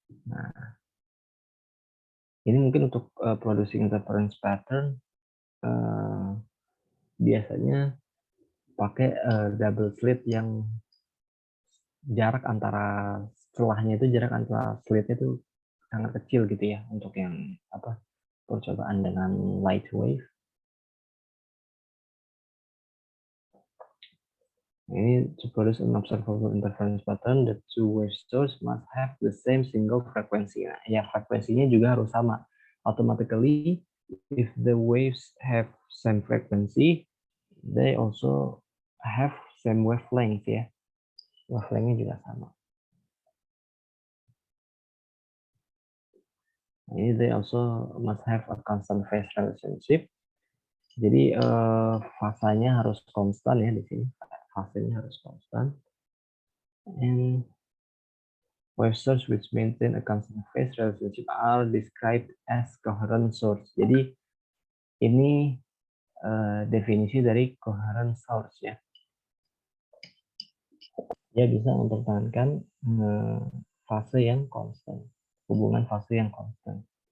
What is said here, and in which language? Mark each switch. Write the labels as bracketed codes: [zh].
[id] Nah, ini mungkin untuk producing interference pattern biasanya pakai double slit yang jarak antara jarak antara slitnya itu sangat kecil gitu ya untuk yang percobaan dengan light wave. [en] Ini to produce an observable interference pattern, the two wave source must have the same single frequency. [id] Nah, ya frekuensinya juga harus sama. [en] Automatically, if the waves have same frequency, they also have same wavelength ya. [id] Wavelengthnya juga sama. [en] Ini they also must have a constant phase relationship. [id] Jadi fasanya harus konstan ya di sini. Fasenya harus konstan. [en] And wave source which maintain a constant phase relationship are described as coherent source. [id] Jadi ini definisi dari coherent source ya. Dia bisa mempertahankan fase yang konstan, hubungan fase yang konstan.